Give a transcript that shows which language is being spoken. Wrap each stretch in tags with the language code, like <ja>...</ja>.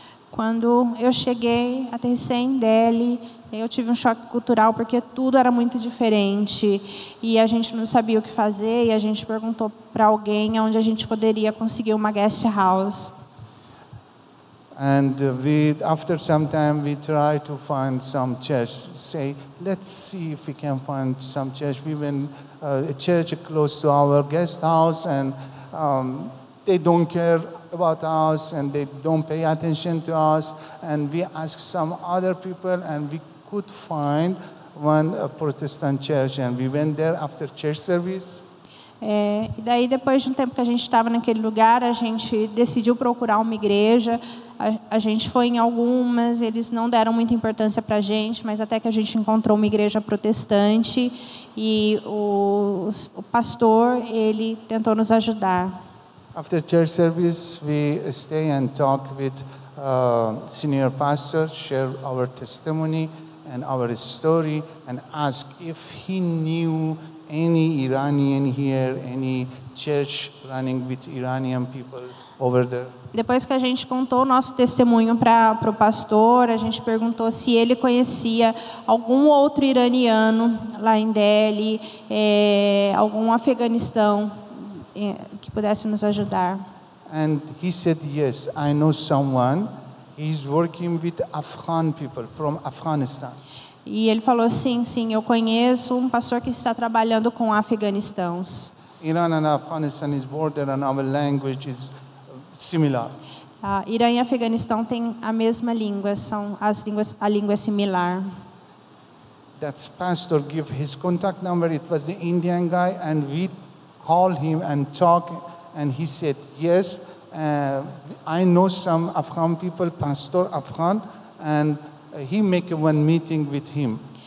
<pt>Quando eu cheguei, aterrissei em Delhi, eu tive um choque cultural porque tudo era muito diferente e a gente não sabia o que fazer, e a gente perguntou para alguém onde a gente poderia conseguir uma guest house.</pt> <en>And after some time, we tried to find some church. Say, let's see if we can find some church. We went a church close to our guest house, and they don't care about us and they don't pay attention to us. And we asked some other people and we could find one Protestant church, and we went there after church service.</en> <pt>E daí, depois de um tempo que a gente estava naquele lugar, a gente decidiu procurar uma igreja. A gente foi em algumas, eles não deram muita importância para a gente, mas até que a gente encontrou uma igreja protestante e o pastor, ele tentou nos ajudar.</pt> <en>After church service, we stay and talk with senior pastor, share our testimony and our story, and ask if he knew any Iranian here, any church running with Iranian people over there.</en> <pt>Depois que a gente contou o nosso testemunho para o pastor, a gente perguntou se ele conhecia algum outro iraniano lá em Delhi, algum Afeganistão que pudesse nos ajudar.</pt> <en>And he said, yes, I know someone. He's working with Afghan people from Afghanistan.</en> <pt>E ele falou, sim, eu conheço um pastor que está trabalhando com afeganistãos.</pt> <en>Iran and Afghanistan is border and our language is similar.</en> <pt>Irã e Afeganistão têm a mesma língua, a língua é similar.</pt> <en>That pastor gave his contact number. It was the Indian guy, and we called him and talked, and he said, yes, I know some Afghan people, Pastor Afghan, and he make one meeting with him.</en>